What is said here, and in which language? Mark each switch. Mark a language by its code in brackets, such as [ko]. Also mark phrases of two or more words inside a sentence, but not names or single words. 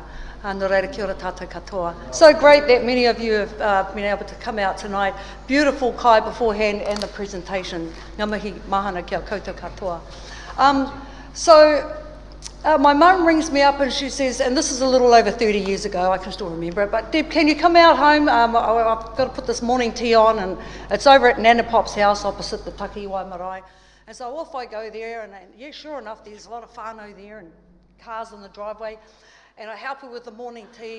[mi] Nō reira kia ora tātou katoa. [en] So great that many of you have been able to come out tonight. Beautiful kai beforehand and the presentation. [mi] Ngā mihi mahana kia koutou katoa. [en] My mum rings me up and she says, and this is a little over 30 years ago, I can still remember it, but Deb, can you come out home? I've got to put this morning tea on, and it's over at Nana Pop's house opposite the Takiwai Marae. And so off I go there, and yeah, sure enough, there's a lot of whānau there and cars on the driveway, and I help her with the morning tea.